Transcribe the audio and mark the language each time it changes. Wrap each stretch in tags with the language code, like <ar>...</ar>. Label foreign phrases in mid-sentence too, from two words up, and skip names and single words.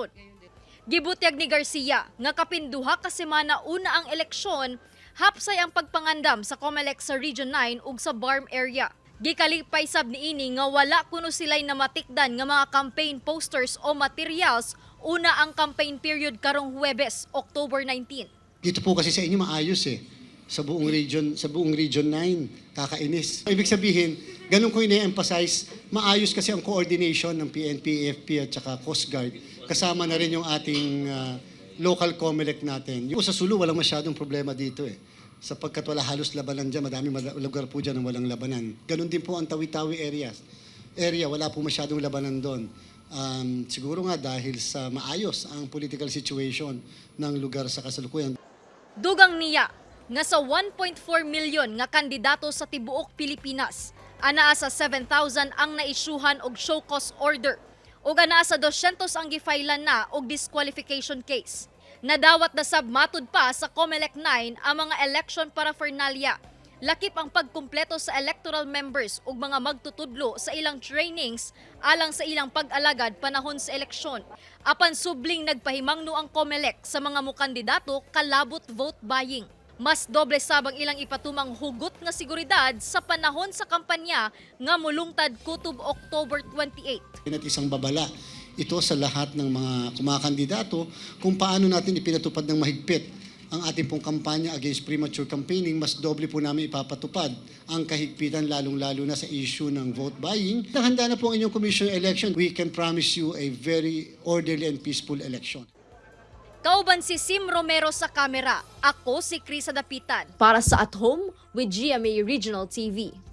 <ceb>Gibutyag ni Garcia nga kapinduha ka semana una ang eleksyon, hapsay ang pagpangandam sa COMELEC sa Region 9 ug sa BARM area. Gikalipay sab niini nga wala kuno silay namatikdan nga mga</ceb> <en>campaign posters</en> <ceb>o materials una ang</ceb> <en>campaign period</en> <ceb>karong Huwebes, October 19.</ceb> <tl>Dito po kasi sa inyo maayos sa buong region 9, kakainis. Ibig sabihin, ganun ko ine-emphasize, maayos kasi ang coordination ng PNP, AFP at saka Coast Guard. Kasama na rin yung ating local COMELEC natin. Yung sa Sulu, walang masyadong problema dito sapagkat wala halos labanan dyan, madami lugar po dyan ng walang labanan. Ganun din po ang Tawi-Tawi area, wala po masyadong labanan doon. Siguro nga dahil sa maayos ang political situation ng lugar sa kasalukuyan.</tl> <ceb>Dugang niya nga sa 1.4 milyon nga kandidato sa tibuok Pilipinas, anaa sa 7,000 ang naisyuhan og</ceb> <en>show cause order</en> <ceb>ug anaa sa 200 ang gifailan na og</ceb> <en>disqualification case.</en> <ceb>Nadawat na sab matud pa sa COMELEC 9 ang mga</ceb> <en>election paraphernalia.</en> <ceb>Lakip ang pagkumpleto sa electoral members ug mga magtutudlo sa ilang trainings alang sa ilang pag-alagad panahon sa eleksyon. Apan subling nagpahimangno ang COMELEC sa mga mukandidato kalabot</ceb> <en>vote buying.</en> <ceb>Mas doble sabang ilang ipatumang hugot nga seguridad sa panahon sa kampanya nga mulungtad kutob October 28.</ceb> <tl>At isang babala ito sa lahat ng mga kumakandidato kung paano natin ipinatupad ng mahigpit ang ating pong kampanya</tl> <en>against premature campaigning.</en> <tl>Mas doble po namin ipapatupad ang kahigpitan lalong-lalo na sa issue ng</tl> <en>vote buying.</en> <tl>Handa na po ang inyong commission election.</tl> <en>We can promise you a very orderly and peaceful election.</en> <ceb>Kauban si Sim Romero sa kamera. Ako si Krisa Dapitan. Para sa At Home with GMA Regional TV.</ceb>